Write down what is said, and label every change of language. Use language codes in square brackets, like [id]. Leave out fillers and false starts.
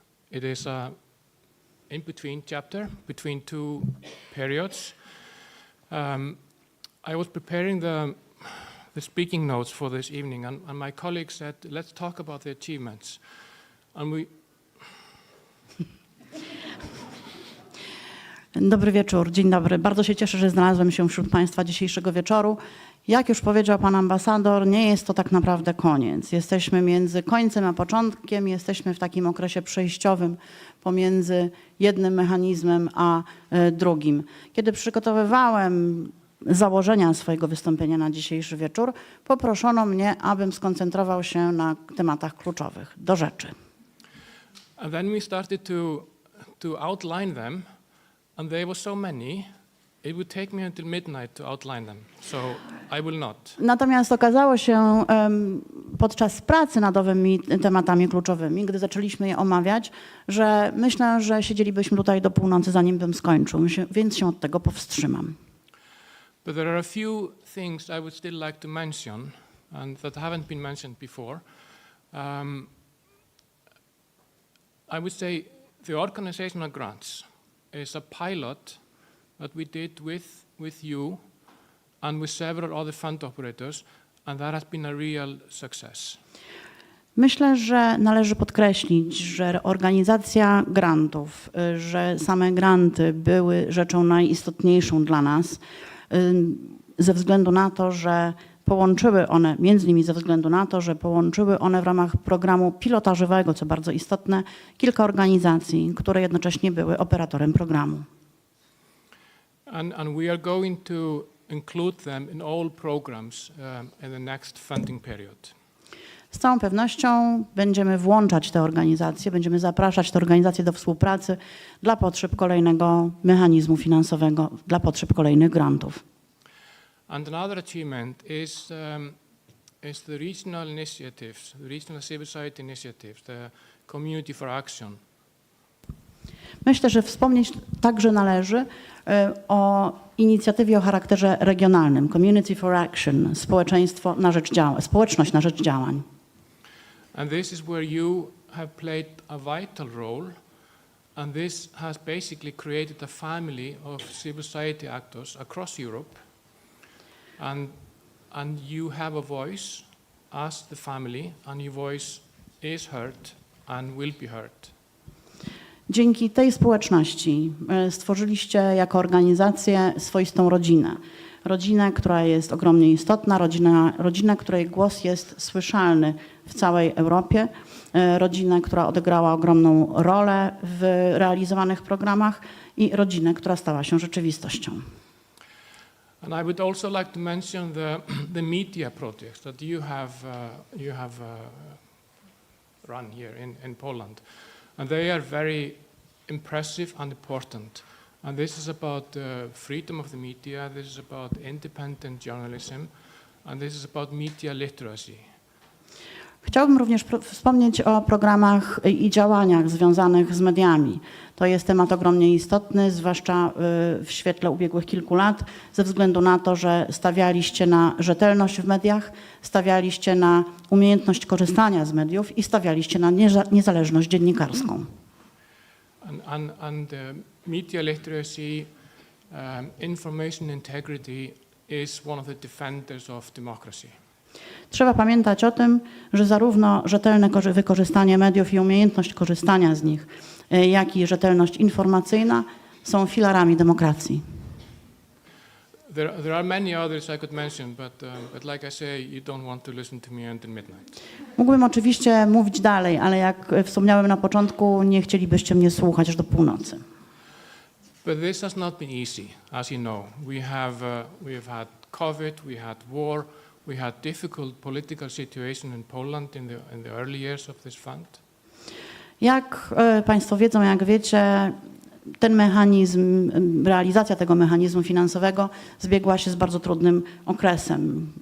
[en] It is an in-between chapter between two periods. I was preparing the speaking notes for this evening, and my colleague said, let's talk about the achievements. And we... [pl] Dobry wieczór, dzień dobry. Bardzo się cieszę, że znalazłem się wśród Państwa dzisiejszego wieczoru. Jak już powiedział pan ambasador, nie jest to tak naprawdę koniec. Jesteśmy między końcem a początkiem, jesteśmy w takim okresie przejściowym pomiędzy jednym mechanizmem a drugim. Kiedy przygotowywałem założenia swojego wystąpienia na dzisiejszy wieczór, poproszono mnie, abym skoncentrował się na tematach kluczowych. Do rzeczy. [en] And then we started to outline them, and there were so many it would take me until midnight to outline them, so I will not. [pl] Natomiast okazało się podczas pracy nad owymi tematami kluczowymi, gdy zaczęliśmy je omawiać, że myślę, że siedzielibyśmy tutaj do północy, zanim bym skończył, więc się od tego powstrzymam. [en] But there are a few things I would still like to mention, and that haven't been mentioned before. I would say the organizational grants is a pilot that we did with you and with several other fund operators, and that has been a real success. [pl] Myślę, że należy podkreślić, że organizacja grantów, że same granty były rzeczą najistotniejszą dla nas, ze względu na to, że połączyły one, między innymi ze względu na to, że połączyły one w ramach programu pilotażowego, co bardzo istotne, kilka organizacji, które jednocześnie były operatorem programu. [en] And we are going to include them in all programs in the next funding period. [pl] Z całą pewnością będziemy włączać te organizacje, będziemy zapraszać te organizacje do współpracy dla potrzeb kolejnego mechanizmu finansowego, dla potrzeb kolejnych grantów. [en] And another achievement is the regional initiatives, the regional civil society initiatives, the Community for Action. [pl] Myślę, że wspomnieć także należy o inicjatywie o charakterze regionalnym, Community for Action, społeczność na rzecz działań. [en] And this is where you have played a vital role, and this has basically created a family of civil society actors across Europe, and you have a voice as the family, and your voice is heard and will be heard. [pl] Dzięki tej społeczności stworzyliście jako organizację swoistą rodzinę. Rodzinę, która jest ogromnie istotna, rodzinę, której głos jest słyszalny w całej Europie, rodzinę, która odegrała ogromną rolę w realizowanych programach i rodzinę, która stała się rzeczywistością. [en] And I would also like to mention the media projects that you have run here in Poland. And they are very impressive and important. And this is about freedom of the media, this is about independent journalism, and this is about media literacy. [pl] Chciałbym również wspomnieć o programach i działaniach związanych z mediami. To jest temat ogromnie istotny, zwłaszcza w świetle ubiegłych kilku lat, ze względu na to, że stawialiście na rzetelność w mediach, stawialiście na umiejętność korzystania z mediów i stawialiście na niezależność dziennikarską. [en] And media literacy, information integrity is one of the defenders of democracy. [pl] Trzeba pamiętać o tym, że zarówno rzetelne wykorzystanie mediów i umiejętność korzystania z nich, jak i rzetelność informacyjna są filarami demokracji. [en] There are many others I could mention, but like I say, you don't want to listen to me until midnight. [pl] Mógłbym oczywiście mówić dalej, ale jak wspomniałem na początku, nie chcielibyście mnie słuchać aż do północy. [en] But this has not been easy, as you know. We have had COVID, we had war, we had difficult political situation in Poland in the early years of this fund. [pl] Jak Państwo wiedzą, jak wiecie, ten mechanizm, realizacja tego mechanizmu finansowego zbiegła się z bardzo trudnym okresem.